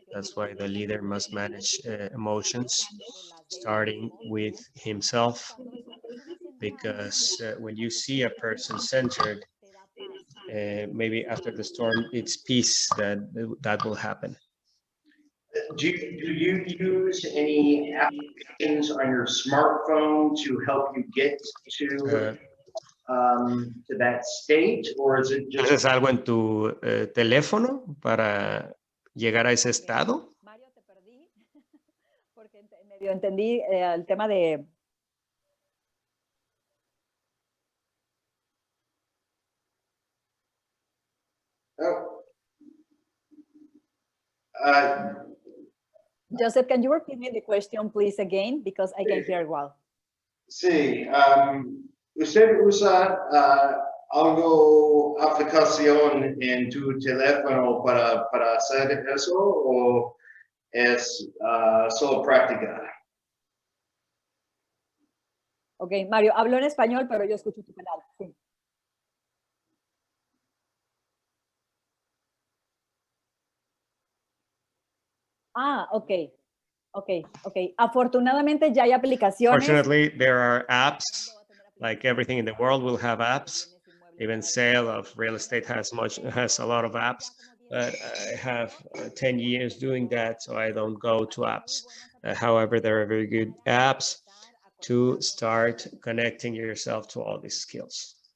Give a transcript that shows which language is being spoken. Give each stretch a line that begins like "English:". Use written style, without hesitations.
English: That's why the leader must manage emotions, starting with himself, because when you see a person centered, maybe after the storm, it's peace that will happen. Do you use any applications on your smartphone to help you get to that state, or is it just?
Spanish: ¿Haces algo en tu teléfono para llegar a ese estado? Mario, te perdí porque medio entendí el tema de... Oh.
English: Joseph, can you repeat me the question, please, again? Because I can hear well.
Spanish: Sí, ¿usted usa algo, aplicación en tu teléfono para hacer eso, o es solo práctica? Ok, Mario, hablo en español, pero yo escucho tu canal. Sí. Ah, ok. Afortunadamente ya hay aplicaciones.
English: Fortunately, there are apps. Like everything in the world will have apps. Even sale of real estate has a lot of apps. But I have 10 years doing that, so I don't go to apps. However, there are very good apps to start connecting yourself to all these skills.